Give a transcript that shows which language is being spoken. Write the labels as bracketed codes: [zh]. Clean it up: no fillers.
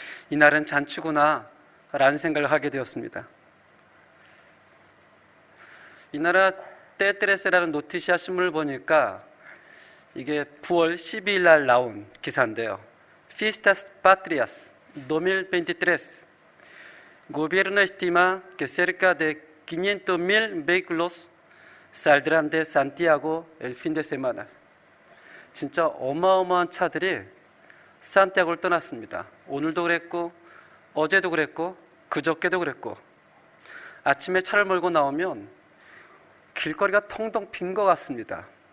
[ko] 이날은 잔치구나 라는 생각을 하게 되었습니다. 이 나라 떼트레세라는 노티시아 신문을 보니까 이게 9월 12일 날 나온 기사인데요. [es] Fiestas Patrias 2023. Gobierno estima que cerca de 500,000 vehículos saldrán de Santiago el fin de semana. [ko] 진짜 어마어마한 차들이 산티아고를 떠났습니다. 오늘도 그랬고 어제도 그랬고 그저께도 그랬고 아침에 차를 몰고 나오면 길거리가 텅텅 빈 것 같습니다.